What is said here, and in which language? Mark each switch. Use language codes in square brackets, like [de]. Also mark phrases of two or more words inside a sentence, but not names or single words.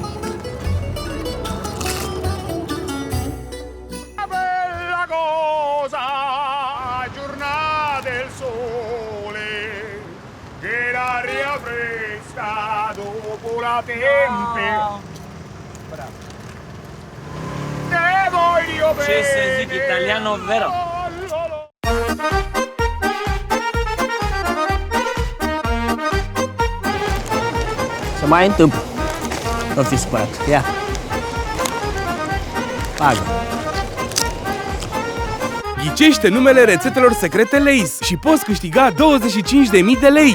[it] Bella cosa, giornata del sole, che l'aria fresca dopo la tempesta. [nap] Te voglio bene. [ro] Ce să zic, [it] italiano vero. [ro] Se mai întâmplă. Nu fi supărat. Ia. Pagă. Ghicește numele rețetelor secrete Lay's și poți câștiga 25.000 de lei.